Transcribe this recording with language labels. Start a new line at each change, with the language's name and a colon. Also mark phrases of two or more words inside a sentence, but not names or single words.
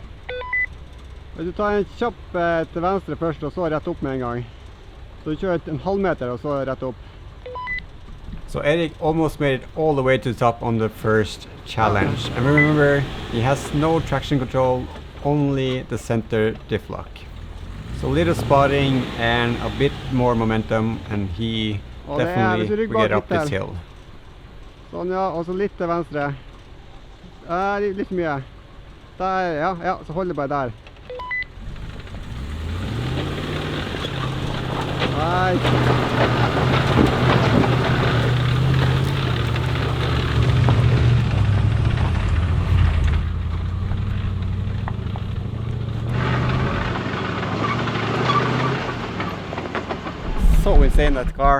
Norwegian: Hvis du tar en kjapp til venstre først, og så rett opp med en gang. Så du kjører en halv meter, og så rett opp.
English: So Erik almost made it all the way to the top on the first challenge. And remember, he has no traction control, only the center diff lock. So little spotting and a bit more momentum, and he definitely will get up this hill.
Norwegian: Sånn ja, og så litt til venstre. Litt mye. Der, ja, så hold det bare der. Nei.
English: So insane, that car.